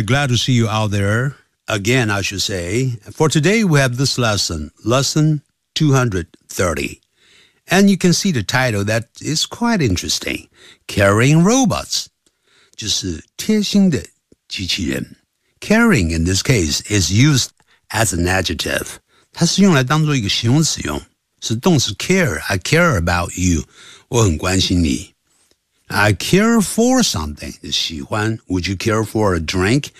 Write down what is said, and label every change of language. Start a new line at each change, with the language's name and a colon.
English: Glad to see you out there again, I should say. For today, we have this lesson, lesson 230. And you can see the title that is quite interesting. Caring Robots.
Chinese: 就是贴心的机器人。
English: Caring, in this case, is used as an adjective.
Chinese: 它是用来当作一个形容词用。是动词 care.
English: I care about you.
Chinese: 我很关心你。
English: I care for something,
Chinese: 喜欢
English: Would you care for a drink?